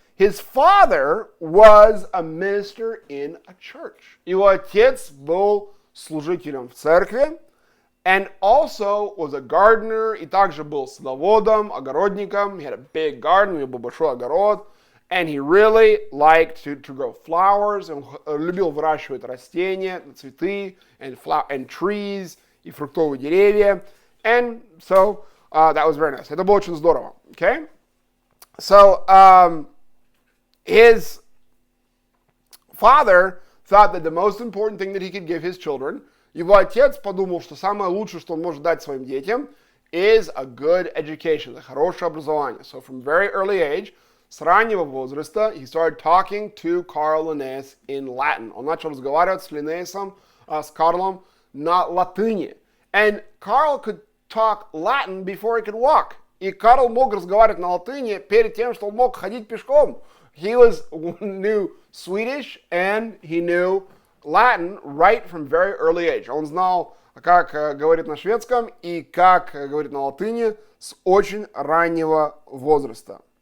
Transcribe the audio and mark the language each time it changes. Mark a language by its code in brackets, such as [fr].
[en] His father was a minister in a church. [ru] Его отец был служителем в церкви, [en] and also was a gardener, [ru] и также был садоводом, огородником. [en] He had a big garden, [ru] у него был большой огород, [en] and he really liked to grow flowers. [ru] Он любил выращивать растения, цветы, [en] and trees, [ru] и фруктовые деревья. [en] And so that was very nice. [ru] Это было очень здорово. Okay? [en] So, his father thought that the most important thing that he could give his children, [ru] его отец подумал, что самое лучшее, что он может дать своим детям, [en] is a good education, [ru] хорошее образование. [en] So from very early age, [ru] с раннего возраста, [en] he started talking to Carl Linnaeus in Latin. [ru] Он начал разговаривать с Линнеусом, с Карлом на латыни. [en] And Carl could talk Latin before he could walk. [ru] И Карл мог разговаривать на латыни перед тем, что он мог ходить пешком. [en] He knew Swedish and he knew Latin right from very early age. [ru] Он знал, как говорить на шведском и как говорить на латыни с очень раннего возраста.